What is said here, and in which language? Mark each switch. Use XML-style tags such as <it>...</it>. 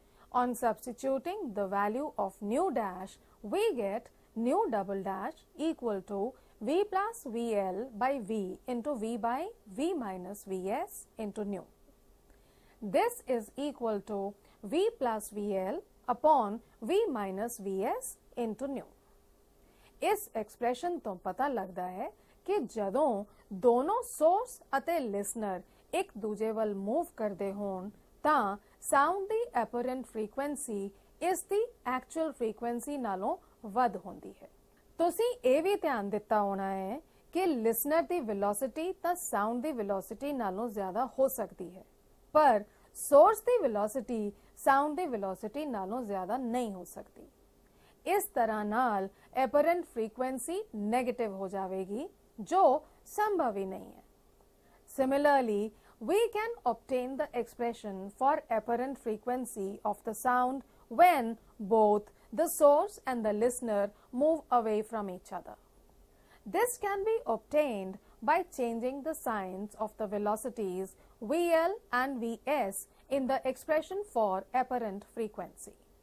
<en>On substituting the value of nu dash, we get nu double dash equal to v plus vl by v into v by v minus vs into nu. This is equal to v plus vl upon v minus vs into nu.</en> <pa>ਇਸ expression ਤੋਂ ਪਤਾ ਲੱਗਦਾ ਹੈ ਕਿ ਜਦੋਂ ਦੋਨੋਂ source ਅਤੇ listener ਇੱਕ ਦੂਜੇ ਵੱਲ ਮੂਵ ਕਰਦੇ ਹੋਣ ਤਾਂ ਸਾਊਂਡ ਦੀ ਐਪਰੈਂਟ ਫ੍ਰੀਕੁਐਂਸੀ ਇਸ ਦੀ ਐਕਚੁਅਲ ਫ੍ਰੀਕੁਐਂਸੀ ਨਾਲੋਂ ਵੱਧ ਹੁੰਦੀ ਹੈ। ਤੁਸੀਂ ਇਹ ਵੀ ਧਿਆਨ ਦਿੱਤਾ ਹੋਣਾ ਹੈ ਕਿ ਲਿਸਨਰ ਦੀ ਵੈਲੋਸਿਟੀ ਤਾਂ ਸਾਊਂਡ ਦੀ ਵੈਲੋਸਿਟੀ ਨਾਲੋਂ ਜ਼ਿਆਦਾ ਹੋ ਸਕਦੀ ਹੈ, ਪਰ ਸੋਰਸ ਦੀ ਵੈਲੋਸਿਟੀ ਸਾਊਂਡ ਦੀ ਵੈਲੋਸਿਟੀ ਨਾਲੋਂ ਜ਼ਿਆਦਾ ਨਹੀਂ ਹੋ ਸਕਦੀ। ਇਸ ਤਰ੍ਹਾਂ ਨਾਲ ਐਪਰੈਂਟ ਫ੍ਰੀਕੁਐਂਸੀ ਨੈਗੇਟਿਵ ਹੋ ਜਾਵੇਗੀ ਜੋ ਸੰਭਵ ਹੀ ਨਹੀਂ ਹੈ।</pa> <en>Similarly, we can obtain the expression for apparent frequency of the sound when both the source and the listener move away from each other. This can be obtained by changing the signs of the velocities Vl and Vs in the expression for apparent frequency.</en>